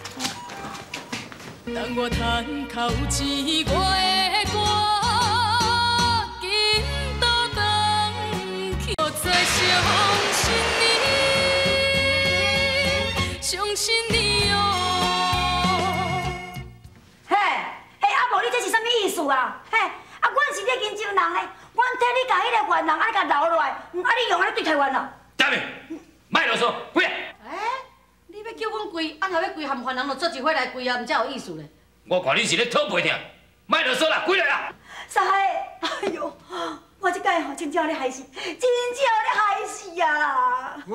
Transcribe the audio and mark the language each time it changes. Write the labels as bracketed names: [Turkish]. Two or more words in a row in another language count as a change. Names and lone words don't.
[Min Nan Chinese] 当我叹口气，我的歌紧倒转去，我再相信你哦。嘿，啊无你这是啥物意思啊？嘿，啊，阮是咧研究人的，阮替你甲迄个冤人爱甲留落来，啊，你用安尼对待阮咯？大明，卖啰嗦，跪！你要叫阮跪，啊，若要跪含犯人，就做一伙来跪啊，毋才有意思咧。我看你是咧讨背疼，卖啰嗦啦，跪来啦！啥个？哎呦，我这摆吼真正咧害死，真正咧害死啊！